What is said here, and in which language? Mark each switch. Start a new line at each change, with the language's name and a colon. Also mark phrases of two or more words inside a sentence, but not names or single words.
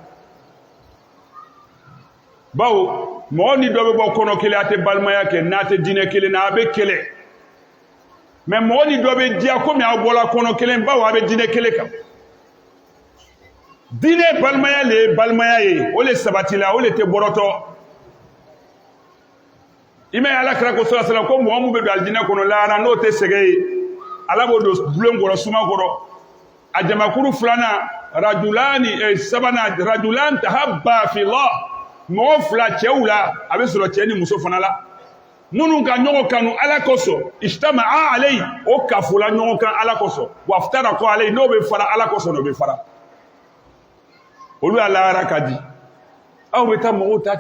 Bambara: bawo mɔgɔ ni dɔ bɛ bɔ kɔnɔ kelen a tɛ balimaya kɛ n'a tɛ diinɛ kelen na a bɛ kɛlɛ mais mɔgɔ ni dɔ bɛ diya komi aw bɔra kɔnɔ kelen bawo a bɛ diinɛ kelen kan diinɛ balimaya le ye balimaya ye o le sabatila o le tɛ bɔrɔtɔ i m'a ye alakira ko sɔlɔ sɔlɔ ko mɔgɔ min bɛ don alijinɛ kɔnɔ lahara n'o tɛ sɛgɛn ye ala b'o don bulon kɔrɔ suma kɔrɔ a jamakuru filanan rajulani sabanan
Arabic: رجلان تحابا في الله
Bambara: mɔgɔ fila cɛw la a bɛ sɔrɔ cɛ ni muso fana la minnu ka ɲɔgɔn kanu ala kosɔn
Arabic: اجتمعا عليه
Bambara: o kafola ɲɔgɔn kan ala kosɔn
Arabic: وتفرقا عليه
Bambara: n'o bɛ fara ala kosɔn o bɛ fara olu y'a lahara ka di aw bɛ taa mɔgɔw ta